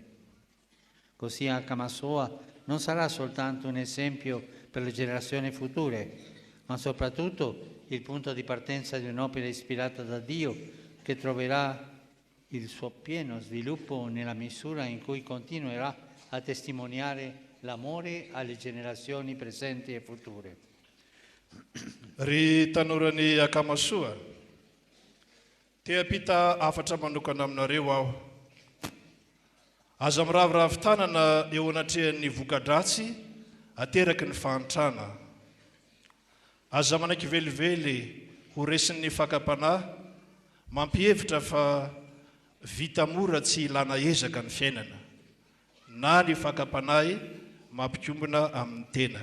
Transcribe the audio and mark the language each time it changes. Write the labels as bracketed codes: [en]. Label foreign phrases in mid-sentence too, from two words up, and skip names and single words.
[it] Così Akamassoa non sarà soltanto un esempio per le generazioni future, ma soprattutto il punto di partenza di un'opera ispirata da Dio che troverà il suo pieno sviluppo nella misura in cui continuerà a testimoniare l'amore alle generazioni presenti e future. [mg] Ry tanorany Akamassoa, te-apita afatra manokana aminareo aho. Aza miraviravin-tanana eo anatrehan'ny voka-dratsy ateraky ny fahantrana. Aza manaiky velively ho resin'ny fakam-panahy, mampihevitra fa vita mora tsy ilana ezaka ny fiainana, na ny fakam-panahy mampikombona amin'ny tena.